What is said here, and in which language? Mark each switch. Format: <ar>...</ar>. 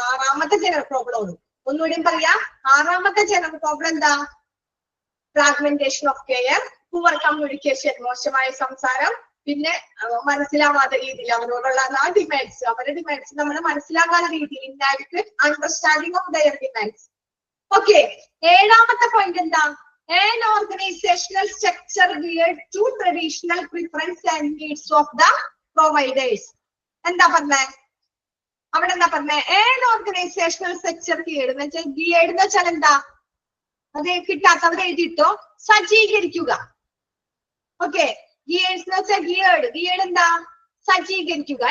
<ml>6ാമത്തെ general problem ആണ്. ഒന്നുകൂടി പറയാ 6ാമത്തെ ജനറൽ പ്രോബ്ലം എന്താ</ml> <en>fragmentation of care, poor communication</en> <ml>മോശമായ സംസാരം, പിന്നെ മനസ്സിലാവാത്ത രീതിയിൽ അവരോടുള്ള ആ ഡിമാൻഡ്സ് അവരുടെ ഡിമാൻഡ്സ് നമ്മൾ മനസ്സിലാകാത്ത രീതിയിൽ</ml> <en>Indirect understanding of their demands.</en> <ml>Okay 7ാമത്തെ point എന്താ</ml> <en>an organizational structure geared to traditional preference and needs of the providers.</en> <ml>എന്താ പറഞ്ഞേ അവിടെ എന്താ പറഞ്ഞേ</ml> <en>an organizational structure geared</en> <ml>എന്ന് വെച്ചാൽ geared എന്ന് വെച്ചാൽ എന്താ അത് കിട്ടാത്തവർ എഴുതിയിട്ടോ സജ്ജീകരിക്കുക. ഓക്കെ ഗിയേർഡ് എന്താ സജ്ജീകരിക്കുക.</ml>